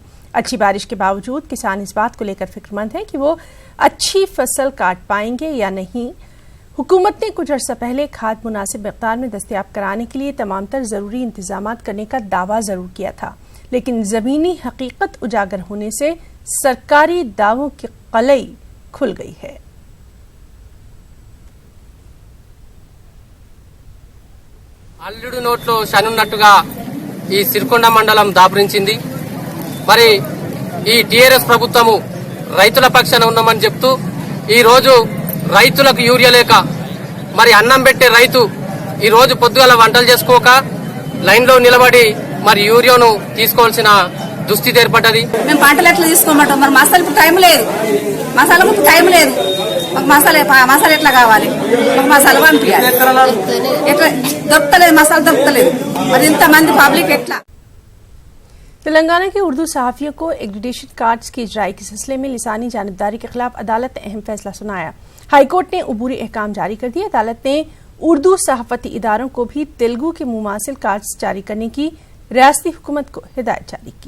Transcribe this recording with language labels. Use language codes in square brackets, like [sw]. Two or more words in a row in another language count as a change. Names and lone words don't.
[ur] اچھی بارش کے باوجود کسان اس بات کو لے کر فکر مند ہے کہ وہ اچھی فصل کاٹ پائیں گے یا نہیں. حکومت نے کچھ عرصہ پہلے کھاد مناسب مقدار میں دستیاب کرانے کے لیے تمام تر ضروری انتظامات کرنے کا دعویٰ ضرور کیا تھا، لیکن زمینی حقیقت اجاگر ہونے سے سرکاری دعووں کی قلعی کھل گئی ہے. [te] అల్లుడు నోట్లో శనున్నట్టుగా ఈ సిరికొండ మండలం దాపురించింది. మరి ఈ టీఆర్ఎస్ ప్రభుత్వము రైతుల పక్షాన ఉన్నామని చెప్తూ ఈ రోజు రైతులకు యూరియా లేక మరి అన్నం పెట్టే రైతు ఈ రోజు పొద్దుగాల వంటలు చేసుకోక లైన్లో నిలబడి మరి యూరియాను తీసుకోవాల్సిన దుస్థితి ఏర్పడ్డది. మేము పంటలు ఎట్లా తీసుకోమంటాం? మరి మసాలకు టైం లేదు, మసాలకు టైం లేదు. మాకు మసాలా ఎట్లా కావాలి? మాకు మసాలా పంపించాలి. ఎట్లా దొరకలేదు, మసాలా దొరకలేదు. మరి ఇంతమంది పబ్లిక్ ఎట్లా? [ur] تلنگانہ کے اردو صحافیوں کو [en] accreditation cards [ur] کی اجرائی کے سلسلے میں لسانی جانبداری کے خلاف عدالت نے اہم فیصلہ سنایا. [en] High Court [ur] نے عبوری احکام جاری کر دیا. عدالت نے اردو صحافتی اداروں کو بھی تیلگو کے مماثل کارڈز جاری کرنے کی ریاستی حکومت کو ہدایت جاری کی.